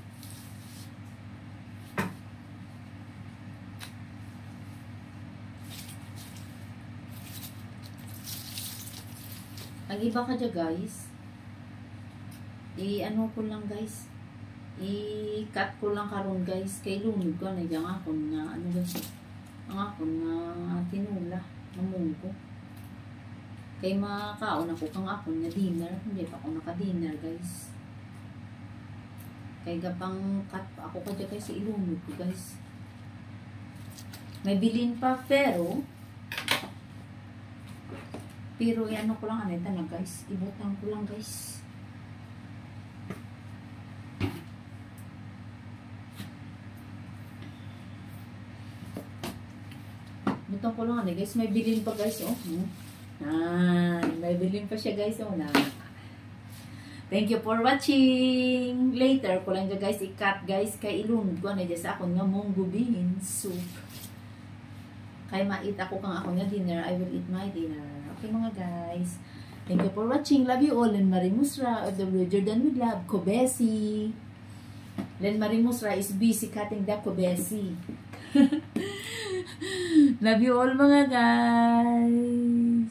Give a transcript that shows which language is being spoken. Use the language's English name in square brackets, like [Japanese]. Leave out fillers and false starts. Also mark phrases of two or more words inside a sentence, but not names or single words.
[Hiligaynon] Ang iba ka dyan guys, ano ko lang guys, i-cut ko lang karon guys, kay lunod ko na yung akon nga, ano guys, ang akon nga tinula, namungko. Kay makaon ako kang akon nga dinner, hindi pa ako naka-dinner guys. Kay gapang cut pa ako ka dyan guys, ilunod ko guys. May bilin pa pero ano ko lang anita na guys, ibutang ko lang guys. Butang ko lang guys, may bilin pa guys oh. May bilin pa siya guys oh na. [English] Thank you for watching. [Hiligaynon] Later ko lang dyan guys i-cut guys kay ilunod ko na dyan sa akong nga munggo [English] bean soup. [Hiligaynon] Kay ma-eat ako kang ako nga dinner, [English] I will eat my dinner. Okay [Hiligaynon] mga guys. [English] Thank you for watching. Love you all. Len Marie Musra of the Jordan with Love. Kobesi. Len Marie Musra is busy cutting the Kobesi. Love you all [Hiligaynon] mga guys.